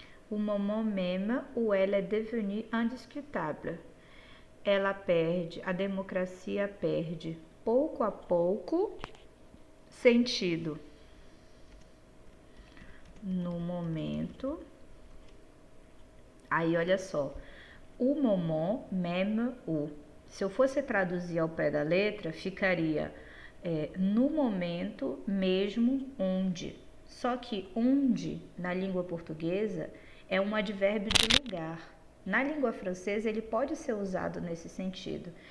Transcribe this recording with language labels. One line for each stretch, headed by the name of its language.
French: Au moment même où elle est devenue indiscutable.
Portuguese: A democracia perde pouco a pouco sentido no momento. Aí olha só, o
French: moment même où.
Portuguese: Se eu fosse traduzir ao pé da letra, ficaria no momento mesmo onde. Só que onde, na língua portuguesa, é um advérbio de lugar. Na língua francesa, ele pode ser usado nesse sentido.